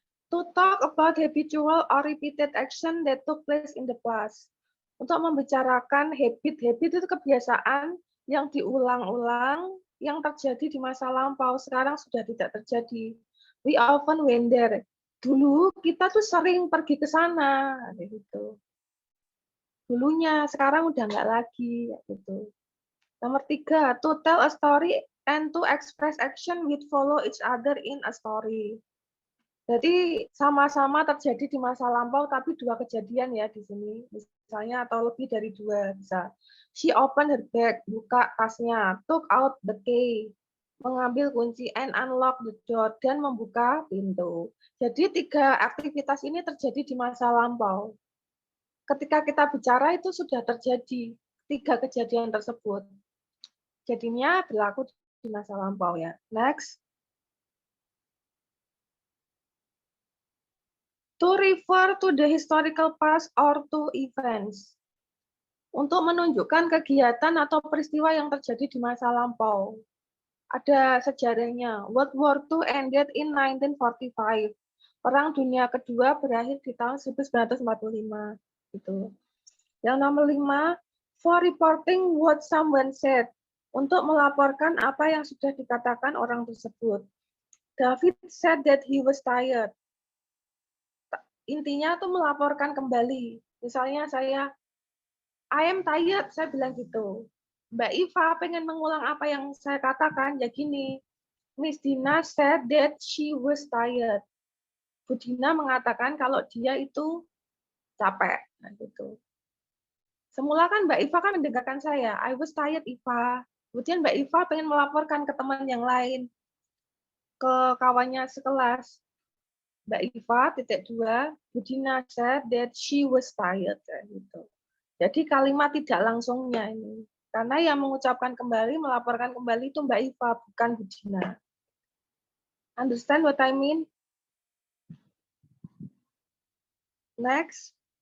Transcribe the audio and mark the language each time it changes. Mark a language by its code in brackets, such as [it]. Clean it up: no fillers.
[en] To talk about habitual or repeated action that took place in the past. [id] Untuk membicarakan habit itu kebiasaan yang diulang-ulang, yang terjadi di masa lampau, sekarang sudah tidak terjadi. [en] We often went there. [id] Dulu kita tuh sering pergi ke sana, gitu. dulunya, sekarang udah nggak lagi, gitu. [en] Nomor 3, to tell a story and to express action which follow each other in a story. [id] Jadi sama-sama terjadi di masa lampau, tapi 2 kejadian ya di sini, misalnya atau lebih dari 2 bisa. [en] She opened her bag, [id] buka tasnya, [en] took out the key, [id] mengambil kunci, [en] and unlock the door, [id] dan membuka pintu. Jadi 3 aktivitas ini terjadi di masa lampau. Ketika kita bicara itu sudah terjadi 3 kejadian tersebut. Jadinya berlaku di masa lampau ya. Next. [en] To refer to the historical past or to events. [id] Untuk menunjukkan kegiatan atau peristiwa yang terjadi di masa lampau. Ada sejarahnya. [en] World War II ended in 1945. [id] Perang Dunia Kedua berakhir di tahun 1945. Gitu. Yang nomor 5, [en] for reporting what someone said. [id] Untuk melaporkan apa yang sudah dikatakan orang tersebut. [en] David said that he was tired. [id] Intinya tuh melaporkan kembali. Misalnya saya, [en] I am tired, [id] saya bilang gitu. Mbak Iva pengen mengulang apa yang saya katakan, ya gini. [en] Miss Dina said that she was tired. [id] Bu Dina mengatakan kalau dia itu capek. Nah, gitu. Semula kan Mbak Iva kan mendengarkan saya, [en] I was tired [id] Iva. Kemudian Mbak Iva pengen melaporkan ke teman yang lain, ke kawannya sekelas. [en] Mbak Iva, (2), Budina said that she was tired. [id] Gitu. Jadi kalimat tidak langsungnya ini. Karena yang mengucapkan kembali, melaporkan kembali itu Mbak Iva, bukan Budina. [en] Understand what I mean? Next.